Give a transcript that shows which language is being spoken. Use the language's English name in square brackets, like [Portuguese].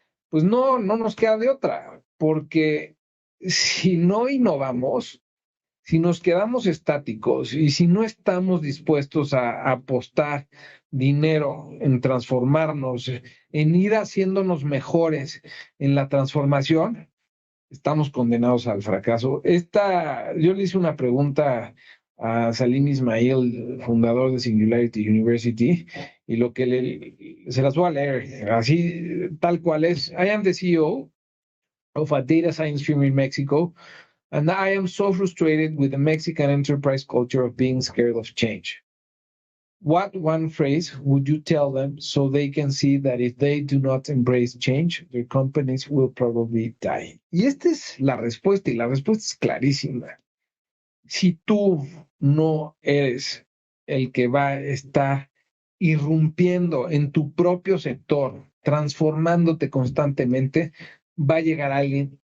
[Spanish] Pues no nos queda de otra, porque si no innovamos, si nos quedamos estáticos y si no estamos dispuestos a apostar dinero en transformarnos, en ir haciéndonos mejores en la transformación, estamos condenados al fracaso. Yo le hice una pregunta a Salim Ismail, fundador de Singularity University, y se las voy a leer, así tal cual es. [English] I am the CEO of a data science firm in Mexico, and I am so frustrated with the Mexican enterprise culture of being scared of change. What one phrase would you tell them so they can see that if they do not embrace change, their companies will probably die? [Spanish] Y esta es la respuesta, y la respuesta es clarísima. Si tú no eres el que va a estar irrumpiendo en tu propio sector, transformándote constantemente, va a llegar alguien